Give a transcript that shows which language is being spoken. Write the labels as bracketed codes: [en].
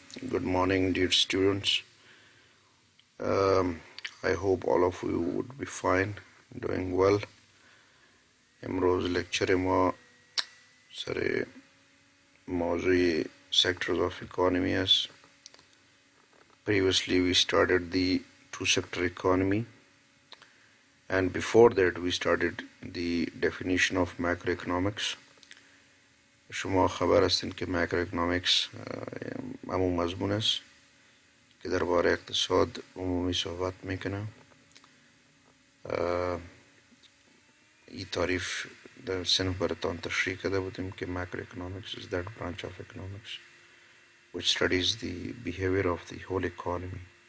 [en] Good morning, dear students. I hope all of you would be fine, doing well. [fa] امروز lecture ما سر موضوع sectors of economy است. [en] Previously we started the two-sector economy, and before that we started the definition of macroeconomics. [fa] شما خبر هستین که macroeconomics همون مضمون است که درباره اقتصاد عمومی صحبت میکنه. این تعریف در صنف براتان تشریح کرده بودیم که [en] macroeconomics is that branch of economics which studies the behavior of the whole economy.